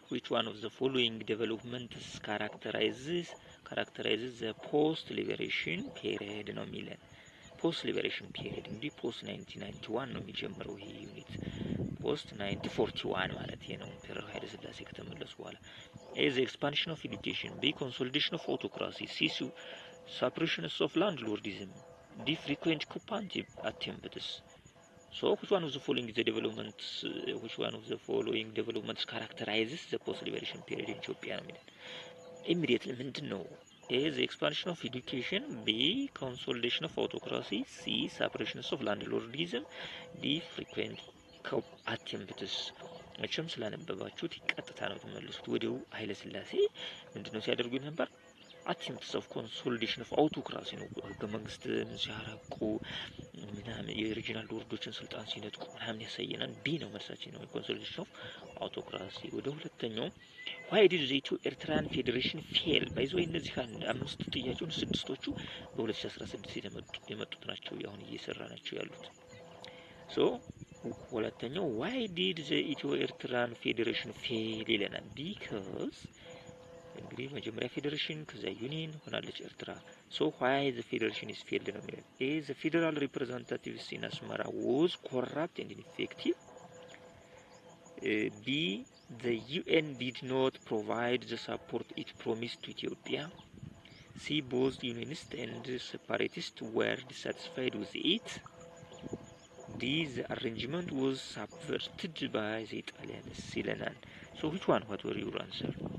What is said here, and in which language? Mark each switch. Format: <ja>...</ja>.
<en>which one of the following developments characterizes the post liberation period</en> <am>ነው የሚለን። ፖስት ሊበሬሽን ፒሪየድ እንግዲህ ፖስት 1991 ነው የሚጀምረው ይሄ ዩኒት። ፖስት 1941 ማለት ነው ኢምፔሪያል ኃይለ ሥላሴ ከተመለሱ በኋላ።</am> <en>ኤ ዘ ኤክስፓንሽን ኦፍ ኤዱኬሽን፣ ቢ ኮንሶሊዴሽን ኦፍ አውቶክራሲ፣ ሲ ሰፕሬሽን ኦፍ ላንድሎርዲዝም፣ ዲ ፍሪኩዌንት ኩፓንቲቭ አቴምፕትስ። So which one of the following developments characterizes the post liberation period in Ethiopia? Immediately</en> <am>ምንድን ነው?</am> <en>A the expansion of education, B consolidation of autocracy, C separation of landlordism, D frequent attempts.</en> <am>መቼም ስላነበባችሁት ቀጥታ ነው ተመልሱት። ወዲያው ኃይለ ሥላሴ ምንድነው ሲያደርጉ ነበር?</am> <en>attempts of consolidation of autocracy</en> <am>ነው። ህገ መንግስት ሲያረቁ ምናምን የሪጂናል ሎርዶችን ስልጣን ሲነጥቁ ምናምን ያሳየናል። ቢ ነው መልሳችን ነው</am> <en>consolidation of autocracy።</en> <am>ወደ ሁለተኛው</am> <en>why did the Ethiopian Federation fail?</en> <am>ባይዞ እነዚህ አምስቱ ጥያቄዎች ስድስቶቹ በ2016 የመጡት ናቸው አሁን እየሰራናቸው ያሉት። ሶ ሁለተኛው</am> <en>why did the Ethiopian Federation fail</en> <am>ይለናል። because እንግዲህ መጀመሪያ ፌዴሬሽን ከዛ ዩኒየን ሆናለች ኤርትራ። ሶ</am> <en>why the federation is failed</en> <am>ነው የሚለው።</am> <en>A the federal representatives in Asmara was corrupt and ineffective. B the UN did not provide the support it promised to Ethiopia. C both unionists and separatists were dissatisfied with it. D the arrangement was subverted by the Italians</en> <am>ይለናል።</am> <en>So which one? What were your answer?</en>